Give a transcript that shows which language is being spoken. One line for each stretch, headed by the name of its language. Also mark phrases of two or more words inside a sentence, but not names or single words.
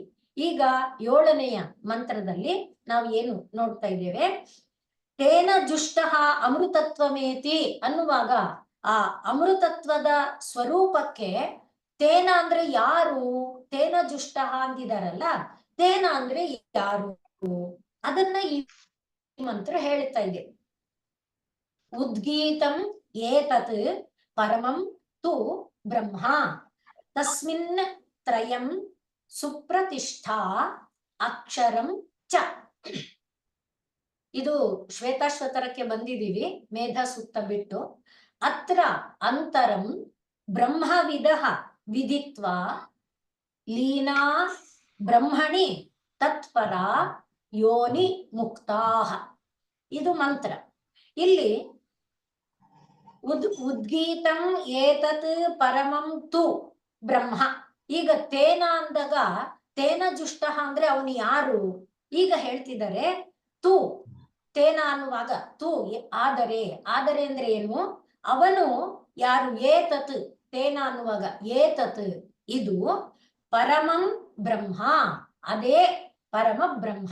Kannada: ಈಗ 7ನೆಯ ಮಂತ್ರದಲ್ಲಿ ನಾವು ಏನು ನೋಡ್ತಾ ಇದ್ದೇವೆ,
Sanskrit: ತೇನ ಜುಷ್ಟ ಅಮೃತತ್ವಮೇತಿ
Kannada: ಅನ್ನುವಾಗ ಆ ಅಮೃತತ್ವದ ಸ್ವರೂಪಕ್ಕೆ ತೇನ ಅಂದ್ರೆ ಯಾರು,
Sanskrit: ತೇನ ಜುಷ್ಟ
Kannada: ಅಂದಿದಾರಲ್ಲ, ತೇನ ಅಂದ್ರೆ ಯಾರು ಅದನ್ನ ಈ ಮಂತ್ರ ಹೇಳ್ತಾ ಇದೆ.
Sanskrit: ಉದ್ಗೀತಂ ಏತತ್ ಪರಮಂ ತು ಬ್ರಹ್ಮ ತಸ್ಮಿನ್ ತ್ರಯಂ ಸುಪ್ರತಿಷ್ಠಾ ಅಕ್ಷರಂ ಚ.
Kannada: ಇದು ಶ್ವೇತಾಶ್ವತರಕ್ಕೆ ಬಂದಿದೀವಿ ಮೇಧ ಸೂಕ್ತ ಬಿಟ್ಟು.
Sanskrit: ಅತ್ರ ಅಂತರಂ ಬ್ರಹ್ಮವಿದ ವಿದಿತ್ವ ಲೀನಾ ಬ್ರಹ್ಮಣಿ ತತ್ಪರ ಯೋನಿ ಮುಕ್ತಾಹ.
Kannada: ಇದು ಮಂತ್ರ. ಇಲ್ಲಿ
Sanskrit: ಉದ್ಗೀತಂ ಏತತ್ ಪರಮಂ ತು ಬ್ರಹ್ಮ.
Kannada: ಈಗ ತೇನ ಅಂದಾಗ
Sanskrit: ತೇನ ಜುಷ್ಟ
Kannada: ಅಂದ್ರೆ ಅವನು ಯಾರು ಈಗ ಹೇಳ್ತಿದ್ದಾರೆ. ತು ತೇನ ಅನ್ನುವಾಗ ತು ಆದರೆ, ಆದರೆ ಅಂದ್ರೆ ಏನು, ಅವನು ಯಾರು, ಏತತ್ ತೇನ ಅನ್ನುವಾಗ ಏತತ್ ಇದು
Sanskrit: ಪರಮಂ ಬ್ರಹ್ಮ,
Kannada: ಅದೇ ಪರಮ ಬ್ರಹ್ಮ.